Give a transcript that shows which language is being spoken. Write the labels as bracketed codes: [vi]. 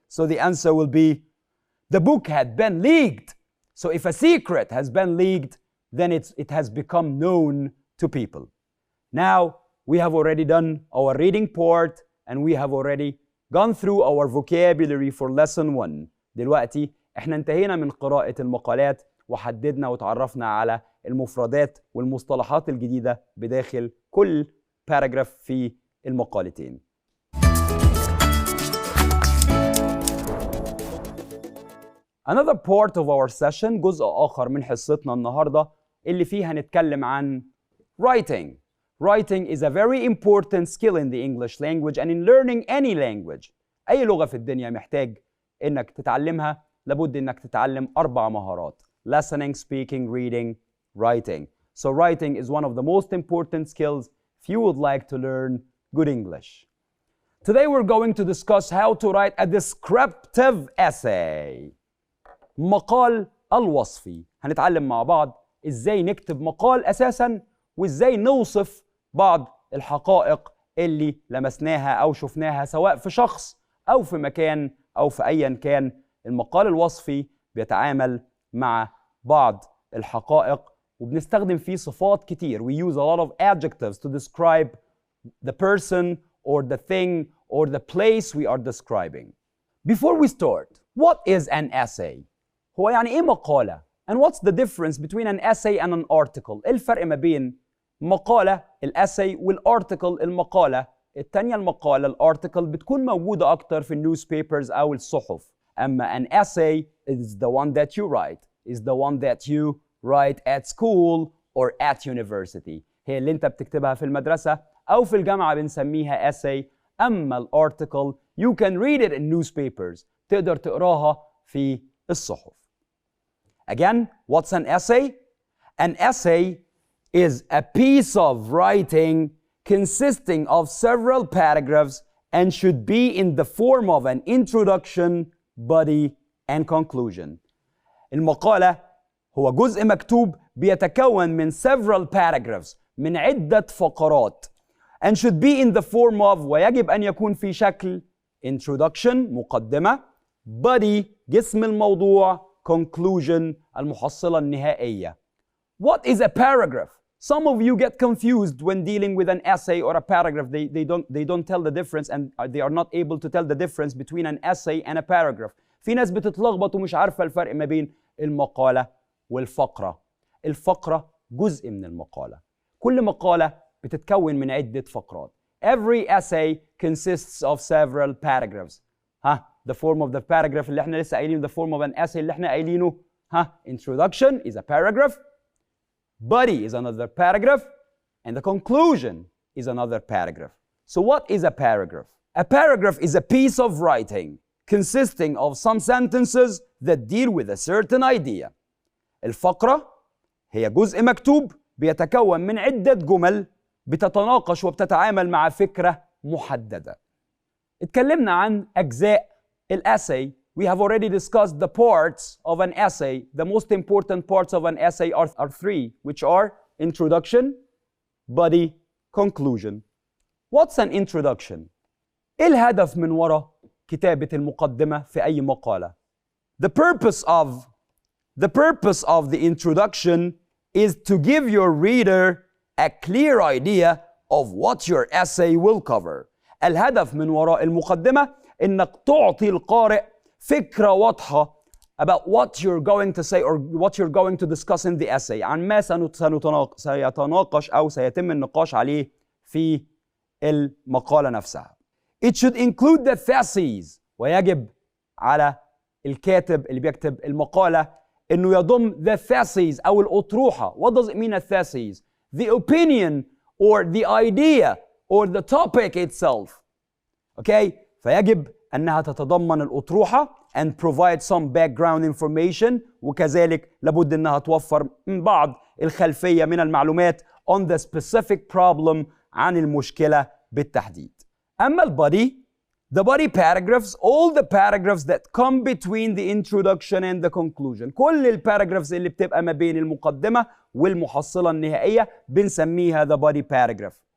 [en] So the answer will be the book had been leaked. So if a secret has been leaked, then it has become known to people. Now, we have already done our reading part and we have already gone through our vocabulary for lesson 1. [ar] دلوقتي احنا انتهينا من قراءة المقالات وحددنا وتعرفنا على المفردات والمصطلحات الجديدة بداخل كل باراجراف في المقالتين. [en] Another part of our session [ar] جزء آخر من حصتنا النهاردة اللي فيه هنتكلم عن writing. [en] Writing is a very important skill in the English language and in learning any language. [ar] أي لغة في الدنيا محتاج إنك تتعلمها لابد إنك تتعلم 4 مهارات: [en] listening, speaking, reading, writing. So writing is one of the most important skills if you would like to learn good English. Today we're going to discuss how to write a descriptive essay. [ar] مقال الوصفي. هنتعلم مع بعض إزاي نكتب مقال أساساً وإزاي نوصف بعض الحقائق اللي لمسناها أو شفناها سواء في شخص أو في مكان أو في أيا كان. المقال الوصفي بيتعامل مع بعض الحقائق وبنستخدم فيه صفات كتير. [en] We use a lot of adjectives to describe the person or the thing or the place we are describing. Before we start, what is an essay? [ar] هو يعني إيه مقالة؟ [en] And what's the difference between an essay and an article? [ar] إيه الفرق ما بين مقالة الأساي والارتكل المقالة التانية؟ المقالة الارتكل بتكون موجودة أكتر في النيوزبيبرز أو الصحف. [en] أما an essay is the one that you write, is the one that you write at school or at university. [ar] هي اللي أنت بتكتبها في المدرسة أو في الجامعة بنسميها essay. أما الارتكل [en] you can read it in newspapers. [ar] تقدر تقراها في الصحف. [en] Again, what's an essay? An essay is a piece of writing consisting of several paragraphs and should be in the form of an introduction, body, and conclusion. [ar] المقالة هو جزء مكتوب بيتكون من [en] several paragraphs [ar] من عدة فقرات [en] and should be in the form of [ar] ويجب أن يكون في شكل introduction مقدمة, body جسم الموضوع, conclusion المحصلة النهائية. [en] What is a paragraph? Some of you get confused when dealing with an essay or a paragraph. They don't tell the difference and they are not able to tell the difference between an essay and a paragraph. [ar] في ناس بتتلخبط ومش عارفة الفرق ما بين المقالة والفقرة. الفقرة جزء من المقالة. كل مقالة بتتكون من عدة فقرات. [en] Every essay consists of several paragraphs. The form of the paragraph اللي احنا لسه قايلينه, the form of an essay اللي احنا قايلينه, introduction is a paragraph, body is another paragraph, and the conclusion is another paragraph. So what is a paragraph? A paragraph is a piece of writing consisting of some sentences that deal with a certain idea. [ar] الفقرة هي جزء مكتوب بيتكون من عدة جمل بتتناقش وبتتعامل مع فكرة محددة. اتكلمنا عن أجزاء الأساي. [en] We have already discussed the parts of an essay. The most important parts of an essay are 3, which are introduction, body, conclusion. What's an introduction? [ar] إيه الهدف من وراء كتابة المقدمة في أي مقالة؟ [en] The purpose of the introduction is to give your reader a clear idea of what your essay will cover. [ar] الهدف من وراء المقدمة إنك تعطي القارئ فكرة واضحة [en] about what you're going to say or what you're going to discuss in the essay، [ar] عن ما سيتناقش أو سيتم النقاش عليه في المقالة نفسها. [en] It should include the theses، [ar] ويجب على الكاتب اللي بيكتب المقالة إنه يضم the theses أو الأطروحة. [en] What does it mean a thesis? The opinion or the idea or the topic itself. [ar] Okay؟ فيجب أنها تتضمن الأطروحة [en] and provide some background information، [ar] وكذلك لابد أنها توفر من بعض الخلفية من المعلومات [en] on the specific problem، [ar] عن المشكلة بالتحديد. أما البادي، [en] the body paragraphs, all the paragraphs that come between the introduction and the conclusion، [ar] كل الباراجرافز اللي بتبقى ما بين المقدمة والمحصلة النهائية بنسميها [en] the body paragraph.